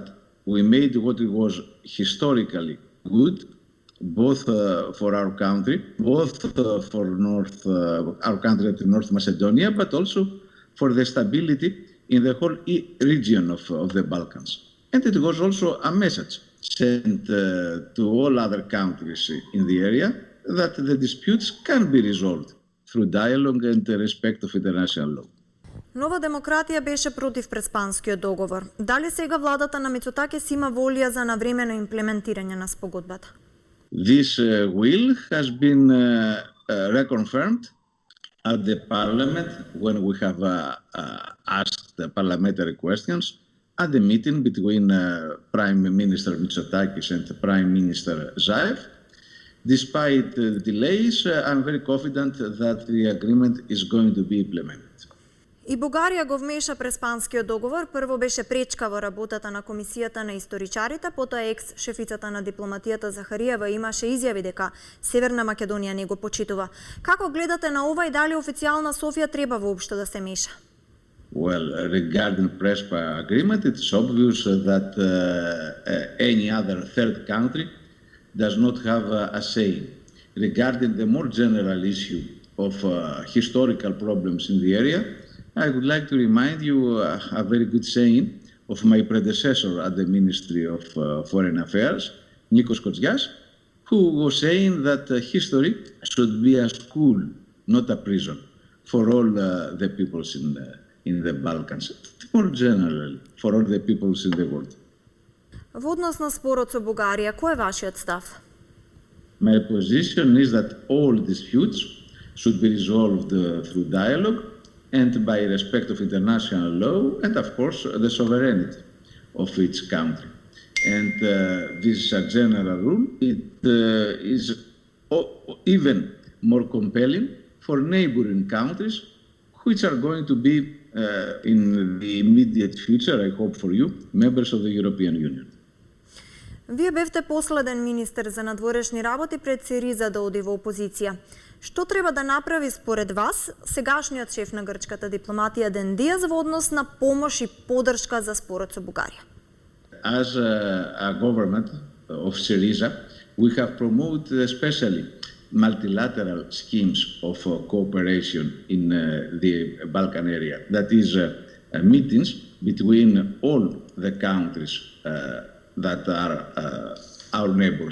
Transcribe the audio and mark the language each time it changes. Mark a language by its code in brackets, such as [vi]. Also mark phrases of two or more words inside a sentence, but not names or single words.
[mk] We made what was historically good, both for our country, both for our country at North Macedonia, but also for the stability in the whole region of the Balkans. And it was also a message sent to all other countries in the area that the disputes can be resolved through dialogue and respect of international law. Нова демократија беше против Преспанскиот договор. Дали сега владата на Мицотакис има волја за навремено имплементирање на спогодбата? [en] This will has been reconfirmed at the parliament when we have asked parliamentary questions at the meeting between Prime Minister Mitsotakis and Prime Minister Zaev. Despite the delays, I'm very confident that the agreement is going to be implemented. [mk] И Бугарија го вмеша Преспанскиот договор, прво беше пречка во работата на Комисијата на историчарите, потоа екс-шефицата на дипломатијата Захариева имаше изјави дека Северна Македонија не го почитува. Како гледате на ова и дали официјална Софија треба воопшто да се меша? [en] Well, regarding Prespa agreement, it's obvious that any other third country does not have a say. Regarding the more general issue of historical problems in the area, I would like to remind you a very good saying of my predecessor at the Ministry of Foreign Affairs, Nikos Kotzias, who was saying that history should be a school, not a prison, for all the peoples in the Balkans, more generally, for all the peoples in the world. [mk] Во однос на спорот со Бугарија, кој е вашиот став? [en] My position is that all disputes should be resolved through dialogue and by respect of international law and, of course, the sovereignty of each country. And this is a general rule. It is even more compelling for neighboring countries, which are going to be, in the immediate future, I hope for you, members of the European Union. [mk] Вие бевте последен министер за надворешни работи пред СИРИЗА да оди во опозиција. Што треба да направи според вас сегашниот шеф на грчката дипломатија Ден Диас во однос на помош и поддршка за спорот со Бугарија? [en] As a government of Syriza, we have promoted especially multilateral schemes of cooperation in the Balkan area. That is meetings between all the countries that are our neighbors.